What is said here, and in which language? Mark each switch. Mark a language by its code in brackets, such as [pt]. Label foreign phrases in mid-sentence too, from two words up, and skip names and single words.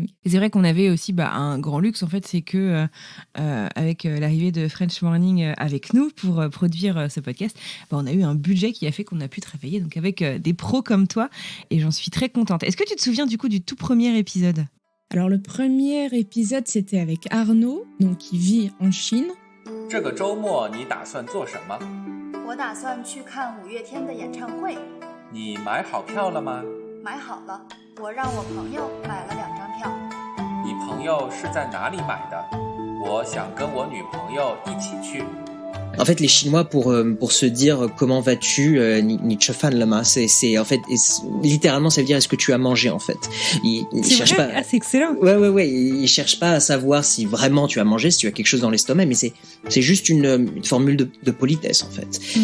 [fr] Et c'est vrai qu'on avait aussi un grand luxe, en fait, c'est que avec l'arrivée de French Morning avec nous pour produire ce podcast, on a eu un budget qui a fait qu'on a pu travailler donc avec des pros comme toi et j'en suis très contente. Est-ce que tu te souviens du coup du tout premier épisode ? Alors le premier épisode, c'était avec Arnaud, donc qui vit en Chine. [zh] 这个周末你打算做什么？我打算去看五月天的演唱会。你买好票了吗？买好了，我让我朋友买了2张票。你朋友是在哪里买的？我想跟我女朋友一起去。 [fr] En fait, les Chinois, pour se dire comment vas-tu, [zh] 你吃饭了吗, [fr] c'est en fait littéralement ça veut dire est-ce que tu as mangé en fait. Ils cherchent vrai, pas. c'est excellent. Ouais, ils cherchent pas à savoir si vraiment tu as mangé, si tu as quelque chose dans l'estomac, mais c'est juste une formule de politesse en fait.